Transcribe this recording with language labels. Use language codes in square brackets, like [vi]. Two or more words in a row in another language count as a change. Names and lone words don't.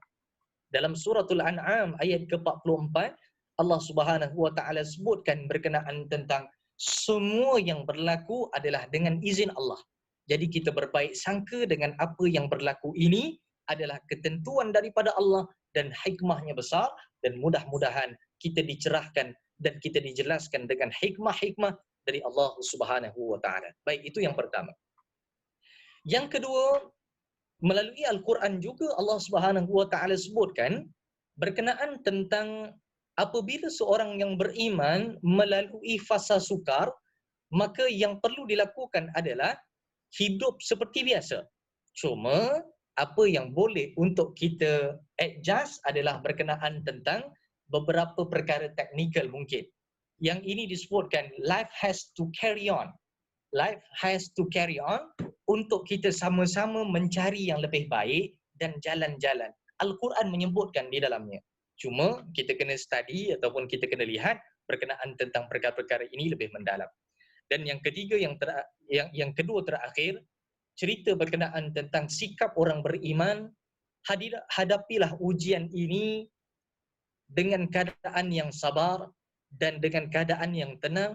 [ms] Dalam suratul An'am ayat ke-44, Allah [ar] سبحانه وتعالى [ms] sebutkan berkenaan tentang semua yang berlaku adalah dengan izin Allah. Jadi kita berbaik sangka dengan apa yang berlaku ini adalah ketentuan daripada Allah dan hikmahnya besar, dan mudah-mudahan kita dicerahkan dan kita dijelaskan dengan hikmah-hikmah dari Allah [ar] سبحانه وتعالى. [ms] Baik, itu yang pertama. Yang kedua, melalui Al-Quran juga Allah [ar] سبحانه وتعالى [ms] sebutkan berkenaan tentang apabila seorang yang beriman melalui fasa sukar, maka yang perlu dilakukan adalah hidup seperti biasa. Cuma apa yang boleh untuk kita adjust adalah berkenaan tentang beberapa perkara teknikal mungkin. Yang ini disebutkan [en] life has to carry on. Life has to carry on [ms] untuk kita sama-sama mencari yang lebih baik dan jalan-jalan. Al-Quran menyebutkan di dalamnya. Cuma kita kena study ataupun kita kena lihat berkenaan tentang perkara-perkara ini lebih mendalam. Dan yang ketiga, yang kedua terakhir, cerita berkenaan tentang sikap orang beriman, hadapilah ujian ini dengan keadaan yang sabar dan dengan keadaan yang tenang.